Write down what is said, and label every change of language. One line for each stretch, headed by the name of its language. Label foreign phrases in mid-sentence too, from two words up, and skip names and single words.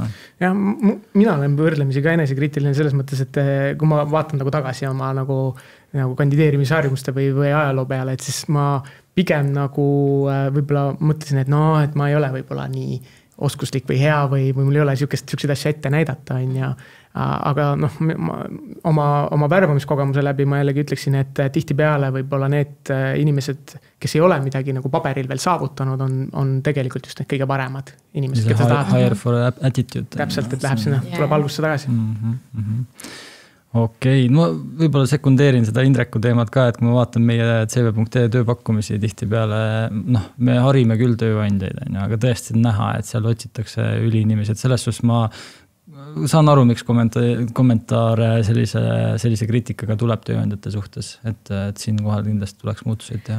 Estonian: Ja mina olen võrdlemisi ka enesekriitiline selles mõttes, et kui ma vaatan nagu tagasi oma nagu kandideerimisharjumuste või ajaloo peale, et siis ma pigem nagu võib-olla mõtlesin, et et ma ei ole võib-olla nii oskuslik või hea või mul ei ole siukseid asja ette näidata, on ja aga oma värbamiskogemuse läbi ma jällegi ütleksin, et tihti peale võib-olla need inimesed, kes ei ole midagi nagu paberil veel saavutanud, on tegelikult just need kõige paremad inimesed, keda tahad.
English: Hire for attitude.
Estonian: Täpselt, et läheb sinna, tuleb algusse tagasi. Okei, ma võib-olla sekundeerin seda Indreku teemat ka, et kui ma vaatan meie CV.ee tööpakkumisi tihti peale, me harime küll tööandjaid, aga tõesti näha, et seal otsitakse üliinimesi, et selles suhtes ma saan aru, miks kommentaare sellise kriitikaga tuleb tööandjate suhtes, et siin kohal kindlasti tuleks muutuseid teha.